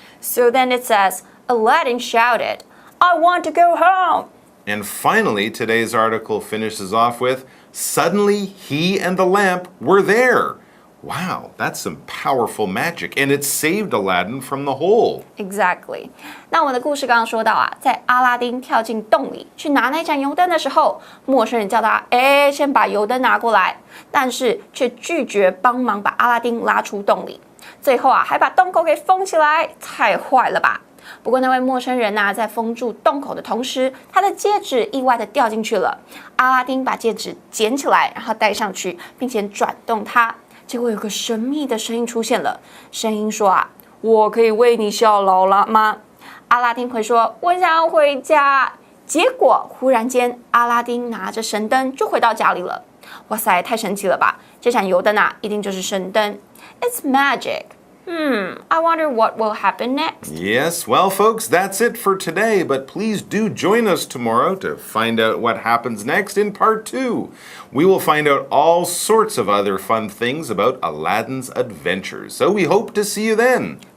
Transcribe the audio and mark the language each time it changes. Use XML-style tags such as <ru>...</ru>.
<en>So then it says, Aladdin shouted, I want to go home. And finally, today's article finishes off with, suddenly he and the lamp were there. Wow, that's some powerful magic, and it saved Aladdin from the hole. Exactly.</en> <zh>那我们的故事刚刚说到啊，在阿拉丁跳进洞里去拿那盏油灯的时候，陌生人叫他，先把油灯拿过来，但是却拒绝帮忙把阿拉丁拉出洞里。最后啊，还把洞口给封起来，太坏了吧！不过那位陌生人呐，在封住洞口的同时，他的戒指意外的掉进去了。阿拉丁把戒指捡起来，然后戴上去，并且转动它。结果有个神秘的声音出现了，声音说啊，我可以为你效劳了吗？阿拉丁回说，我想要回家。结果忽然间，阿拉丁拿着神灯就回到家里了。哇塞，太神奇了吧！这盏油灯啊，一定就是神灯。</zh> <en>It's magic. I wonder what will happen next. Yes, well, folks, that's it for today, but please do join us tomorrow to find out what happens next in part 2. We will find out all sorts of other fun things about Aladdin's adventures, so we hope to see you then.</en>